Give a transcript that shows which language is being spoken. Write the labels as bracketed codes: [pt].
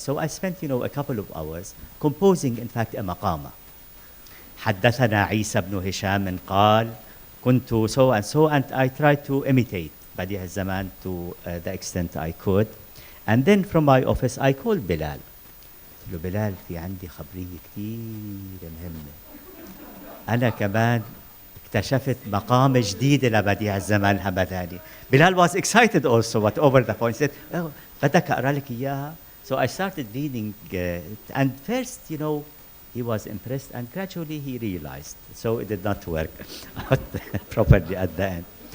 [en] So I spent, a couple of hours composing, in fact, a maqama. [ar] حدثنا عيسى بن هشام قال كنت [en] so and so, and I tried to imitate بديع الزمان to the extent I could. And then from my office I called Bilal. [ar] قلت له بلال في عندي خبرية كتير مهمة. أنا كمان اكتشفت مقام جديد لبديع الزمان الحمداني. [en] Bilal was excited also, but over the phone he said, oh, [ar] بدك أقرأ لك إياها? [en] So I started reading, and first, he was impressed, and gradually he realized. So it did not work out properly at the end.